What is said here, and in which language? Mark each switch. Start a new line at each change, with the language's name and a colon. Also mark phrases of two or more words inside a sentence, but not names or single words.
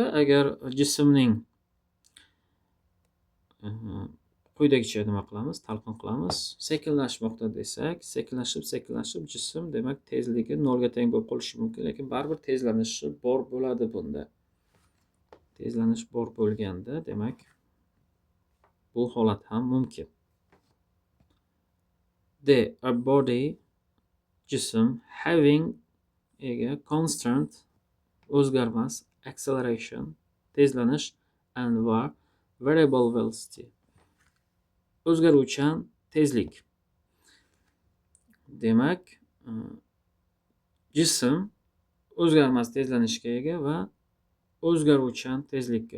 Uzbek: Agar jismning quyidagicha nima qilamiz? Talqin qilamiz. Sekinlashmoqda desak, sekinlashib jism, demak, tezligi nolga teng bo'lib qolishi mumkin, lekin baribir tezlanishi bor bo'ladi bunda. Tezlanish bor bo'lganda, demak, bu holat ham mumkin.
English: A body,
Uzbek: jism, having ega constant, o'zgarmas, acceleration, tezlanish, and va
English: variable velocity,
Uzbek: o'zgaruvchan tezlik. Demak, jism o'zgarmas tezlanishga ega va o'zgaruvchan tezlikka.